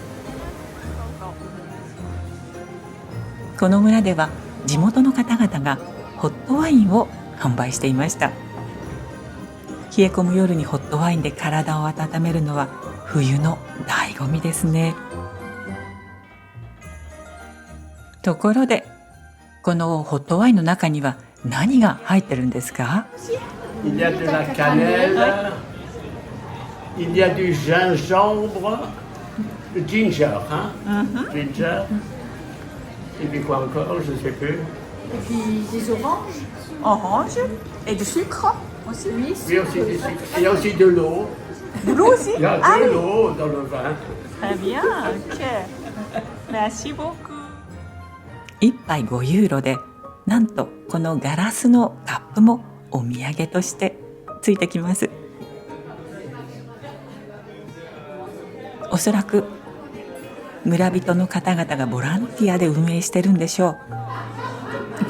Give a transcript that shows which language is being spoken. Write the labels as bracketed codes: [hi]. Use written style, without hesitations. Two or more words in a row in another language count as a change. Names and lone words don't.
[ja] この村では地元の方々がホットワインを販売していました。冷え込む夜にホットワインで体を温めるのは冬の醍醐味ですね。ところでこのホットワインの中には何が入ってるんですか？ [fr] Il y a de la cannelle, il y a du gingembre, ginger, hein? Ginger. Et puis quoi encore, je ne sais plus. Et puis des oranges. Orange et du sucre aussi. Oui, Oui, aussi du sucre. Il y a aussi de l'eau. De l'eau aussi? Il y a de l'eau dans le vin. Très bien, ok. Merci beaucoup. [ja] 1 杯5ユーロでなんとこのガラスのカップもお土産としてついてきます。おそらく村人の方々がボランティアで運営してるんでしょう。